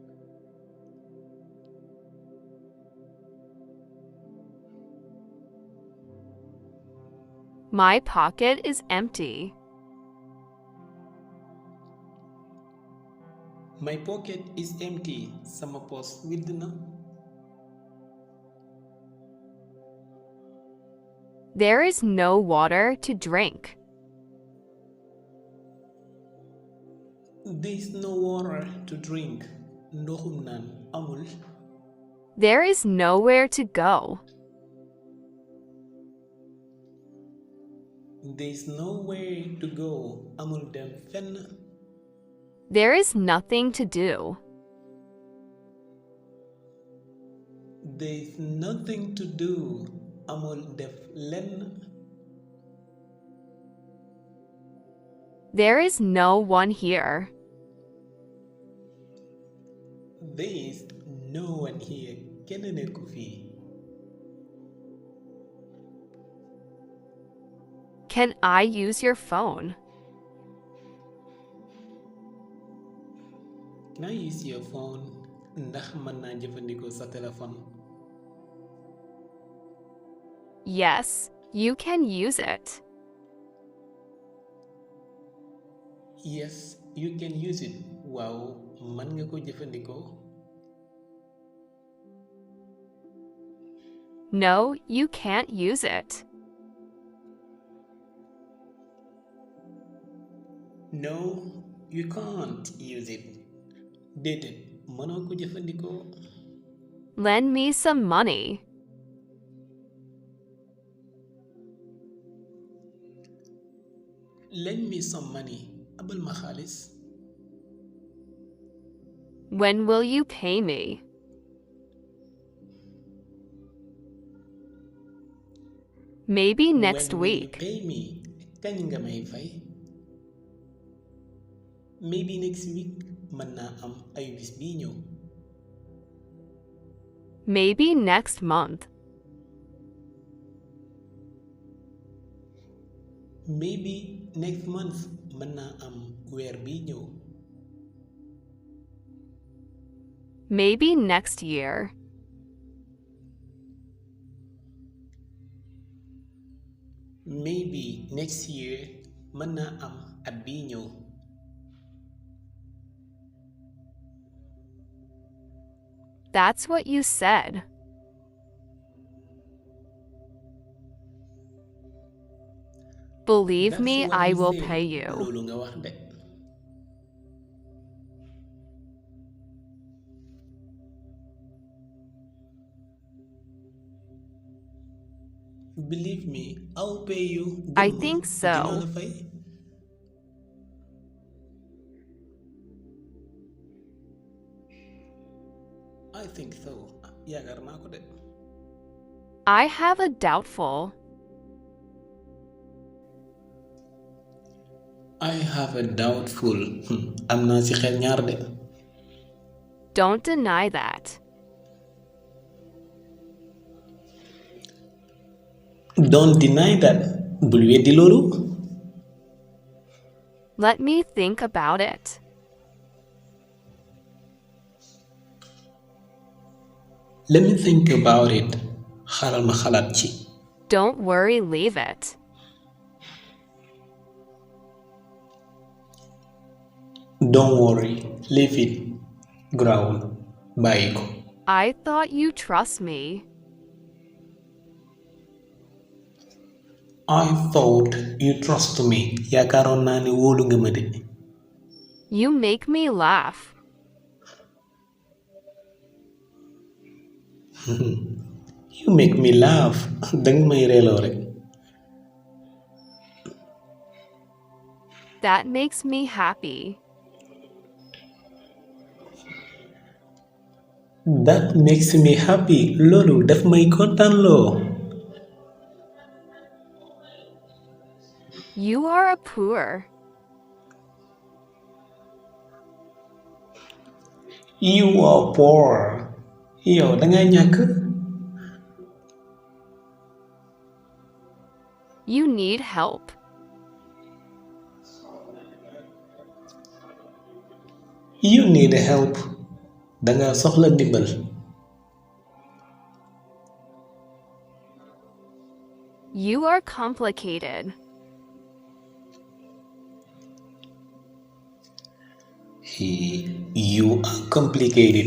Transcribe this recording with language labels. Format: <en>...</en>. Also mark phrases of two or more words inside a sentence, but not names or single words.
<en>My pocket is empty. My pocket is empty.</en> <wo>Sama poos widd na.</wo> <en>There is no water to drink. There is no water to drink.</en> <wo>Ndoxum naan amul.</wo> <en>There is nowhere to go. There is nowhere to go.</en> <wo>Amul dem fenn.</wo> <en>There is nothing to do. There is nothing to do.</en> <wo>Amul def lenn.</wo> <en>There is no one here. There is no one here.</en> <wo>Kenn nekku fii.</wo> <en>Can I use your phone? Can I use your phone?</en> <wo>Ndax mën naa jëfandikoo sa téléphone?</wo> <en>Yes, you can use it. Yes, you can use it.</en> <wo>Waaw, mën nga ko jëfandikoo.</wo> <en>No, you can't use it. No, you can't use it.</en> <wo>Déedéet, mënoo ko jëfandikoo.</wo> <en>Lend me some money. Lend me some money.</en> <wo>Abal ma xaalis.</wo> <en>When will you pay me? Maybe next When will you week. pay me?</en> <wo>Kañ nga may fay?</wo> <en>Maybe next week.</en> <wo>Mën naa am ay bis bii ñëw.</wo> <en>Maybe next month. Maybe next month.</en> <wo>Mën naa am weer bii ñëw.</wo> <en>Maybe next year. Maybe next year.</en> <wo>Mën naa am at bii ñëw.</wo> <en>That's what you said. Believe That's me, what I you will said. pay you.</en> <wo>Loolu nga wax de.</wo> <en>Believe me, I'll pay you. I</en> <wo>Gëm ma,</wo> <en>think</en> <wo>dinaa</wo> <en>so.</en> <wo>la fay.</wo> <en>I think so.</en> <wo>Yaakaar naa ko de.</wo> <en>I have a doubtful. I have a doubtful.</en> <wo>Am naa ci xel ñaar de.</wo> <en>Don't deny that. Don't deny that.</en> <wo>Bul weddi loolu.</wo> <en>Let me think about it. Let me think about it.</en> <wo>Xaaral ma xalaat ci.</wo> <en>Don't worry, leave it. Don't worry. Leave it.</en> <wo>Grawul. Bàyyi ko.</wo> <en>I thought you trust me. I thought you trust me.</en> <wo>Yaakaaroon naa ne wóolu nga ma de.</wo> <en>You make me laugh. You make me laugh.</en> <wo>Danga may reeloo rek.</wo> <en>That makes me happy. That makes me happy.</en> <wo>Loolu daf may kontaanloo.</wo> <en>You are a poor. You are poor.</en> <wo>Yow danga ñàkk.</wo> <en>You need help. You need help.</en> <wo>Danga soxla ndimbal.</wo> <en>You are complicated. You are complicated.</en>